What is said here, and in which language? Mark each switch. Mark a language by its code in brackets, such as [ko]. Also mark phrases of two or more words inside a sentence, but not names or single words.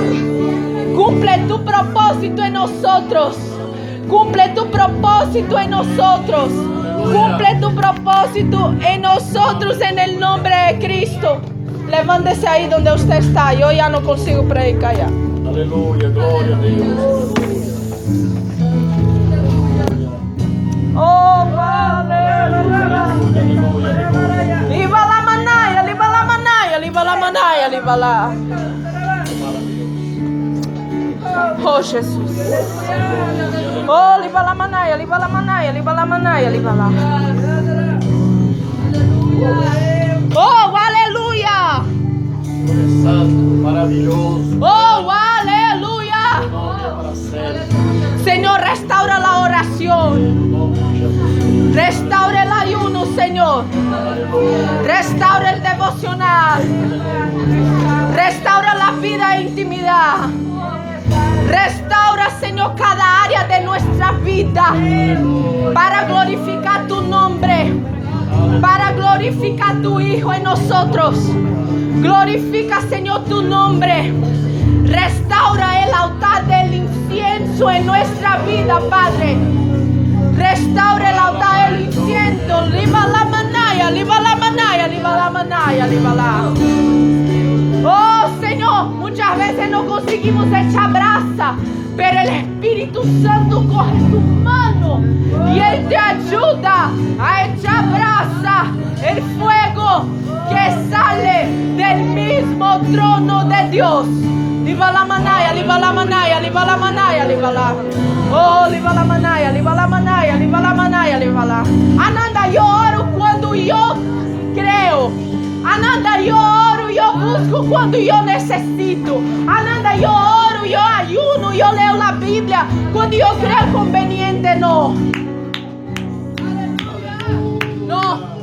[es] Cumple tu propósito en nosotros. Cumple tu propósito en nosotros. Cumple tu propósito en nosotros en el nombre de Cristo. Levántese ahí donde usted está. Yo ya no consigo predicar ya. Aleluya, gloria a Dios. Oh, aleluya. Liba la manaya, liba la manaya, liba la manaya, liba la. Oh, Jesús. Oh, liba la manaya, liba la manaya, liba la manaya, liba la. Oh, aleluya. Santo, maravilloso. Oh, aleluya. [pt] Gloria para sempre. [es] Señor, restaura la oración. [pt] Nome de Jesus. [es] Restaura el ayuno, Señor. Restaura el devocional. Restaura la vida e intimidad. Restaura, Señor, cada área de nuestra vida para glorificar tu nombre, para glorificar tu Hijo en nosotros. Glorifica, Señor, tu nombre. Restaura el altar del incienso en nuestra vida, Padre. Restaura el altar del incienso. Liba la manaya, liba la manaya, liba la manaya, liba la. Oh, Señor, muchas veces no conseguimos echar brasa, pero el Espíritu Santo coge tu mano y Él te ayuda a echar brasa, el fuego que sale del mismo trono de Dios. Liba la manaya, liba la manaya, liba la manaya, liba la. Oh, liba la manaya, liba la manaya, liba la manaya, liba la. Ananda, yo oro cuando yo creo. Ananda, yo oro, yo busco cuando yo necesito. Ananda, yo oro, yo ayuno, yo leo la Biblia cuando yo creo conveniente. No. No.